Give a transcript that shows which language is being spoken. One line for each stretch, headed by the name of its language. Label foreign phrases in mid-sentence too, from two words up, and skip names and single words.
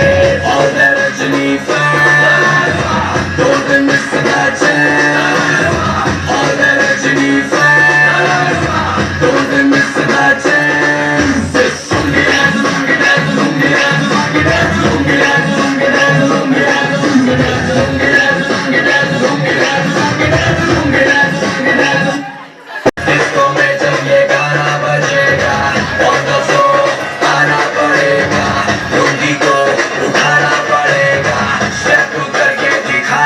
English: All the Rajini fans, don't miss the chance. All the Rajini fans, don't miss the chance. Sungi dance, sungi dance, sungi dance, sungi dance, sungi dance, sungi dance, sungi dance, sungi dance, sungi dance, sungi dance, sungi dance, sungi dance, sungi dance, sungi dance.
Hindi: Disco में जब ये गाना बजेगा,
English: on the floor
Hindi: आना पड़ेगा, लुंगी को उठाना पड़ेगा, step करके